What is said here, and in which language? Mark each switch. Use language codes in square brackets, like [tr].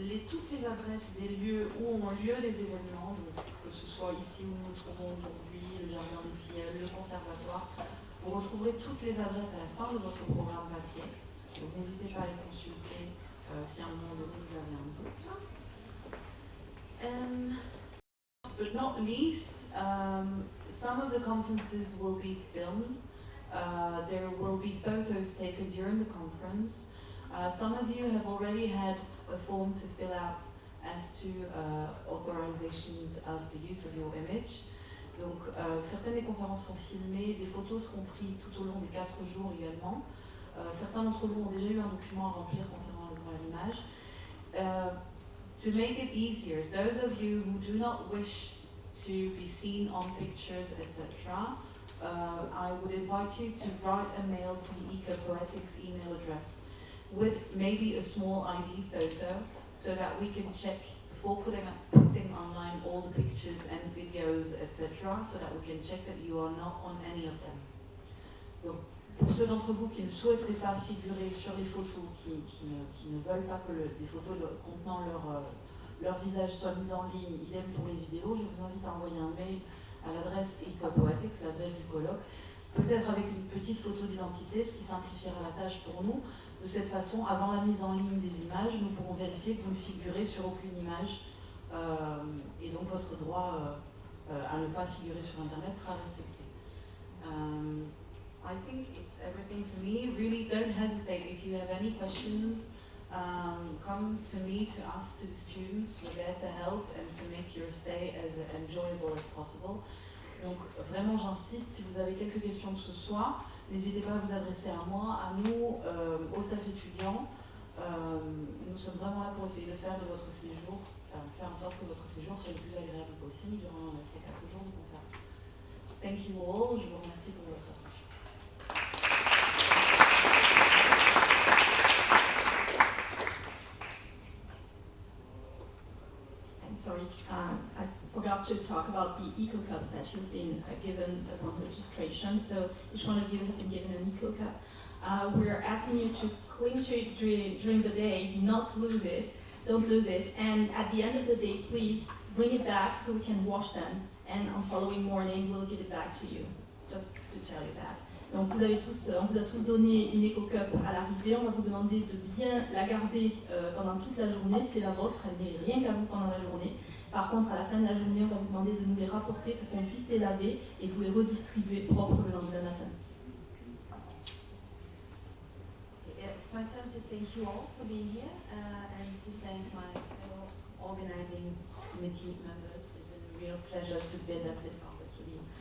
[fr] Toutes les adresses des lieux où ont lieu les événements, donc, que ce soit ici où nous nous trouvons aujourd'hui, le Jardin des Tilleuls, le Conservatoire, vous retrouverez toutes les adresses à la fin de votre programme papier. Donc n'hésitez pas à les consulter si à un moment donné vous avez un doute. [en] But not least, some of the conferences will be filmed. There will be photos taken during the conference. Some of you have already had a form to fill out as to authorizations of the use of your image. [fr] Donc, certaines des conférences sont filmées, des photos seront prises tout au long des 4 jours également. Certains d'entre vous ont déjà eu un document à remplir concernant le droit à l'image. [en] To make it easier, those of you who do not wish to be seen on pictures, etc., I would invite you to write a mail to the Ecopoetics email address with maybe a small ID photo so that we can check before putting online all the pictures and videos, etc., so that we can check that you are not on any of them. [fr] Donc, pour ceux d'entre vous qui ne souhaiteraient pas figurer sur les photos, qui ne veulent pas que les photos contenant leur visage soient mises en ligne, idem pour les vidéos, je vous invite à envoyer un mail à l'adresse Ecopoetics, l'adresse du colloque, peut-être avec une petite photo d'identité, ce qui simplifiera la tâche pour nous. De cette façon, avant la mise en ligne des images, nous pourrons vérifier que vous ne figurez sur aucune image et donc votre droit à ne pas figurer sur Internet sera respecté. [en] I think it's everything for me. Really, don't hesitate. If you have any questions, come to me, to us, to the students. We're there to help and to make your stay as enjoyable as possible. [fr] Donc vraiment, j'insiste, si vous avez quelques questions que ce soit, n'hésitez pas à vous adresser à moi, à nous, au staff étudiant. Nous sommes vraiment là pour essayer de faire de votre séjour, faire en sorte que votre séjour soit le plus agréable possible durant ces 4 jours de conférence. [en] Thank you all. [fr] Je vous remercie pour votre attention. [en] Sorry, I forgot to talk about the Eco Cups that you've been given upon registration. So each one of you has been given an Eco Cup. We're asking you to cling to it during the day, not lose it, don't lose it. And at the end of the day, please bring it back so we can wash them. And on following morning, we'll give it back to you, just to tell you that. [fr] Donc on vous a tous donné une Eco Cup à l'arrivée. On va vous demander de bien la garder pendant toute la journée. C'est la vôtre, elle n'est rien qu'à vous pendant la journée. Par contre, à la fin de la journée, on va vous demander de nous les rapporter pour qu'on puisse les laver et vous les redistribuer propres le lendemain matin. [en] It's my turn to thank you all for being here and to thank my fellow organizing committee members. It's been a real pleasure to be at this conference with you.